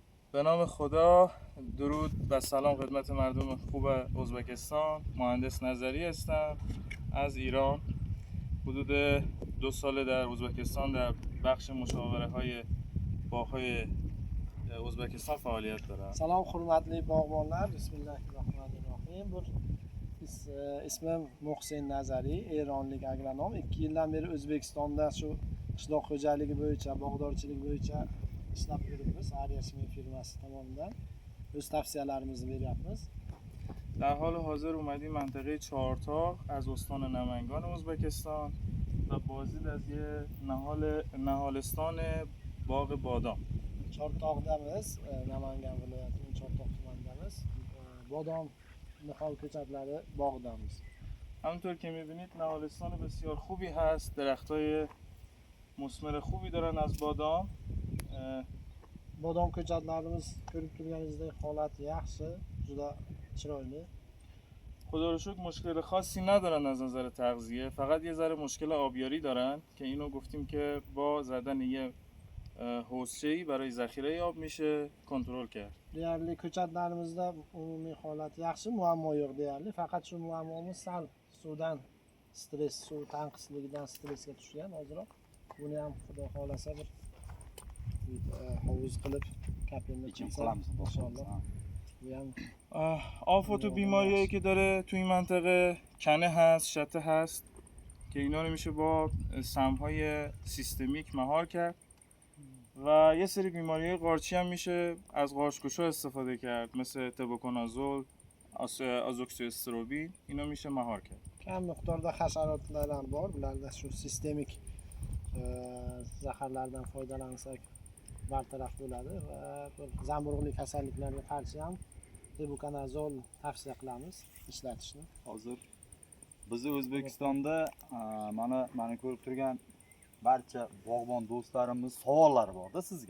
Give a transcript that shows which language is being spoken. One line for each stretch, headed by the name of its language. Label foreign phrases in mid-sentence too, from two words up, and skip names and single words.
Persian: به نام خدا، درود و سلام خدمت مردم خوب ازبکستان. مهندس نظری هستم از ایران. حدود 2 سال در ازبکستان در بخش مشاوره های باغ‌های ازبکستان فعالیت دارم.
Uzbek: سلام hurmatli bog'bonlar, Bismillahirrahmanirrahim. Ismim Muhsin Nazari, Eronlik agronom. 2 yildan beri O'zbekistonda shu qishloq xo'jaligi bo'yicha, bog'dorchilik bo'yicha ishlab yuribmiz. Ariyashmi firmasi tomonidan o'z tavsiyalarimizni beryapmiz.
Persian: در حال حاضر اومدیم منطقه چهارتاق از استان نمنگان ازبکستان و بازدید از یه نهالستان باغ بادام.
Uzbek: Chortoqdamiz, Namangan viloyatining Chortoq tumanidamiz. Bodom nihol ko'chatlari bog'idamiz.
Persian: همونطور که میبینید نهالستان بسیار خوبی هست. درختای مثمر خوبی دارن از بادام.
Uzbek: Bodom ko'chatlarimiz ko'rib turganingizdek holati yaxshi, juda chiroyli.
Persian: خدا رو شکر مشکل خاصی ندارن از نظر تغذیه، فقط یه ذره مشکل آبیاری دارن که اینو گفتیم که با زدن یه حوضچه‌ای برای ذخیره آب میشه کنترل کرد.
Uzbek: Deyarli ko'chatlarimizda umumiy holat yaxshi, muammo yo'q deyarli. Faqat shu muammomiz sal suvdan stress, suv tanqisligidan stressga tushgan hozirroq. Buni ham xudo xolasa bir hovuz qilib kapelni qilamiz inshaalloh. Bu ham
Persian: آفات و بیماریایی که داره تو این منطقه کنه هست، شته هست که اینا رو میشه با سمهای سیستمیک مهار کرد و یه سری بیماریهای قارچی هم میشه از قارچکشا استفاده کرد، مثل تبوکونازول، آزوکسیستروبین. اینا میشه مهار کرد.
Uzbek: kam miqdorda hasharotlar ham bor. Bularda shu sistemik zaharlardan foydalansak bartaraf bo'ladi va zamburug'li kasalliklarga qarshi ham tebukonazol tavsiya qilamiz ishlatishni. Hozir bizni O'zbekistonda mana ko'rib turgan barcha bog'bon do'stlarimiz savollari bor-da sizga.